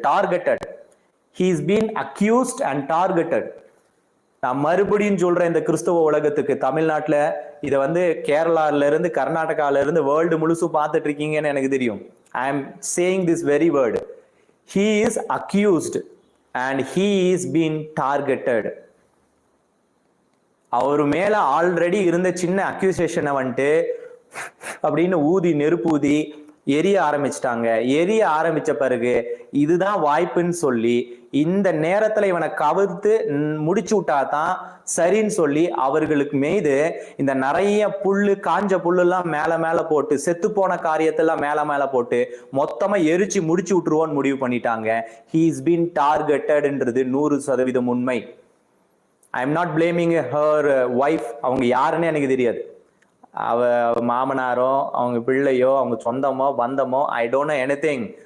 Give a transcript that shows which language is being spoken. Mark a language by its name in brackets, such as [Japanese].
[English] Targeted, he is been accused and targeted. [Tamil] நான் மறுபடியும் சொல்றேன், இந்த கிறிஸ்தவ உலகத்துக்கு, தமிழ்நாட்டுல இதை வந்து கேரளால இருந்து கர்நாடகால இருந்து வேர்ல்டு முழுசும் பார்த்துட்டு இருக்கீங்கன்னு எனக்கு தெரியும். [English] I am saying this very word. He is accused and he is being targeted. [Tamil] அவரு மேல ஆல்ரெடி இருந்த சின்ன அக்யூசேஷனை வந்துட்டு அப்படின்னு ஊதி நெருப்பூதி எரிய ஆரம்பிச்சிட்டாங்க. எரிய ஆரம்பிச்ச பிறகு இதுதான் வாய்ப்புன்னு சொல்லி இந்த நேரத்துல இவனை கவிர்த்து முடிச்சு விட்டாதான் சரின்னு சொல்லி அவர்களுக்கு மீது இந்த நிறைய புல்லு, காஞ்ச புல்லெல்லாம் மேல மேல போட்டு, செத்து போன காரியத்தெல்லாம் மேல மேல போட்டு மொத்தமா எரிச்சு முடிச்சு விட்டுருவோன்னு முடிவு பண்ணிட்டாங்க. [English] he is been targetedன்றது 100% [Tamil] உண்மை. [English] I am not blaming her wife. [Tamil] அவங்க யாருன்னு எனக்கு தெரியாது. அவ மாமனாரோ அவங்க பிள்ளையோ அவங்க சொந்தமோ பந்தமோ, [English] I don't know anything.